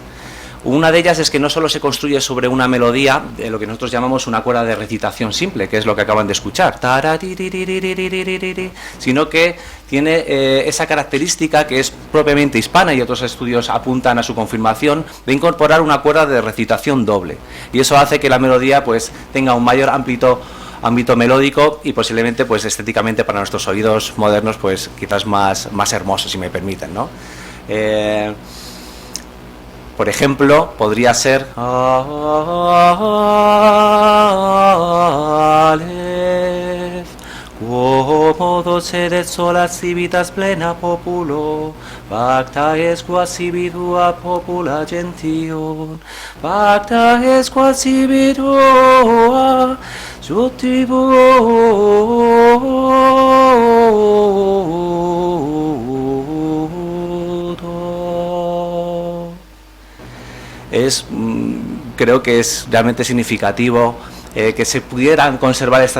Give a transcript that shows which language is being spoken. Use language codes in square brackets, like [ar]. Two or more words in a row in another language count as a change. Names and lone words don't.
[es] Una de ellas es que no solo se construye sobre una melodía, lo que nosotros llamamos una cuerda de recitación simple, que es lo que acaban de escuchar, sino que tiene esa característica que es propiamente hispana, y otros estudios apuntan a su confirmación, de incorporar una cuerda de recitación doble. Y eso hace que la melodía pues tenga un mayor ámbito melódico y posiblemente pues estéticamente para nuestros oídos modernos pues quizás más hermoso, si me permiten, ¿no? Por ejemplo, podría ser [la] Quomodo sedet solas civitas plena populo, pacta es quasi vidua popula gentium, pacta es quasi vidua [es] creo que es realmente significativo que se pudieran conservar estas